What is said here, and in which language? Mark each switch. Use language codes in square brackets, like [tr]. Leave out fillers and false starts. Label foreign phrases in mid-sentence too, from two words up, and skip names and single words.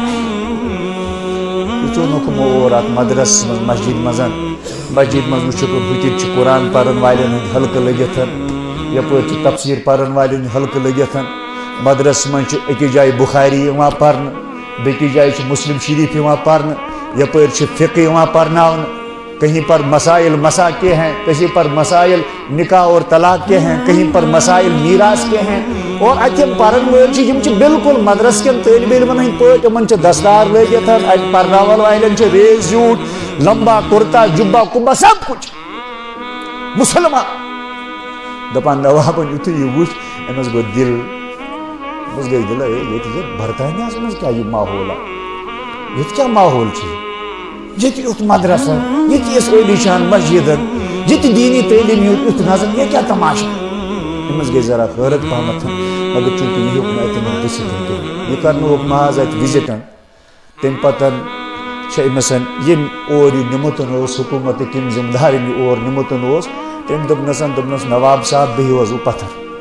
[ks] ژوٚنُکھ یِمو اور اتھ مدرسس منٛز مسجد منٛز وٕچھُکھ ہُتہِ چھِ قرآن پرن والٮ۪ن ہٕنٛدۍ حلقہٕ لٔگِتھ یپٲرۍ چھِ تفسیٖر پرن والٮ۪ن ہٕنٛدۍ حلقہٕ لٔگِتھ مدرسس منٛز چھُ أکِس جایہِ بُخاری یِوان پرنہٕ بیٚکِس جایہِ چھُ مسلم شریٖف یِوان پرنہٕ یپٲرۍ چھُ فقہ یِوان [ur] پرناونہٕ کہیں پر مسائل مسا کے ہیں کہیں پر مسائل نکاح اور طلاق کے ہیں کہیں پر مسائل میراث کے ہیں اور [ks] اتم پرن وٲلۍ چھِ یِم چھِ بالکل مدرس کٮ۪ن طٲلبہِ علمن ہٕنٛدۍ پٲٹھۍ یِمن چھِ دستار لٲگِتھ اتہِ پرناون والٮ۪ن چھِ ریز زیوٗٹھ لمبا کُرتا جُبا کُبا [ur] سب کچھ [ks] مسلمان دپان نوابن یُتھُے یہِ وٕچھ أمِس گوٚو دِل أمِس گٔے دِلے ییٚتہِ برطانیہس منٛز کیٛاہ یہِ ماحولا ییٚتہِ کیٛاہ ماحول چھُ ییٚتہِ یُتھ مدرسن ییٚتہِ یۄس عٲلی شان مسجدن ییٚتہِ دیٖنی تعلیٖم یُتھ نظر یہِ کیٛاہ تماشا أمِس گٔے ذرا حٲرت پہمتھ مگر چوٗنٛکہِ یہِ ہیوٚک نہٕ اَتہِ دٔسِتھ کینٛہہ یہِ کرنووُکھ محض اَتہِ وِزِٹن تمہِ پتن چھِ أمِس ییٚمۍ اور یہِ نِمُت اوس حکوٗمتٕکۍ یِم ذِمہٕ دارن یہِ اور نِمُت اوس تٔمۍ دوٚپنس نواب صاحب بِہِو حظ وۄنۍ پتھر